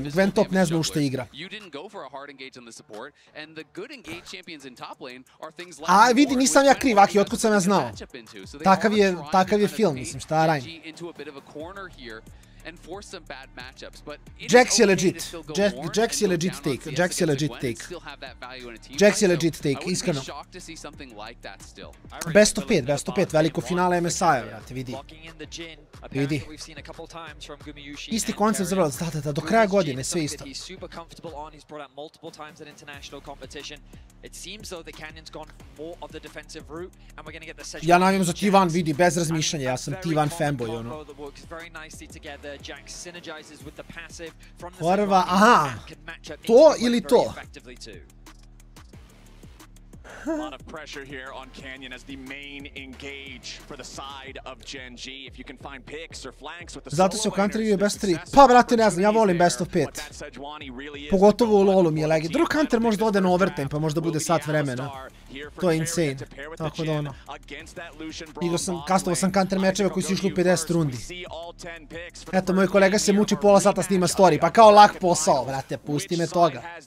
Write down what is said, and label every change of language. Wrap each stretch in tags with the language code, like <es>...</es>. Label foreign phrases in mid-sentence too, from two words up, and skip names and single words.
<sr>Gwen Top ne zna u šta igra. A vidi, nisam ja kriv, Aki, otkud sam ja znao. Takav je film, mislim, šta radim. Jax je</sr> <en>legit take,</en> <sr>iskreno.</sr> <en>Best of 5,</en> <sr>veliko finale MSI-a, vrati, vidi. Isti koncept za da, do kraja godine, sve isto. Ja navijam za T1, vidi, bez razmišljanja, ja sam T1 fanboy, ono. Horva, aha, to ili to?</sr> <en>A lot of pressure here on Canyon as the main engage for the side of GENG. If you can find picks or flanks with the</en> <sr>zato se u Counter-u je best 3. Pa, brate, ne znam, ja volim</sr> <en>best of 5.</en> <sr>Pogotovo u LoLu mi je legit. Drugo Counter možda ode na overtime, pa možda bude sat vremena. To je insane. Tako da ono. Kastovao sam Counter mečeve koji su išli u 50 rundi. Eto, moj kolega se muči pola sata snima story, pa kao lak posao, brate, pusti me toga.</sr>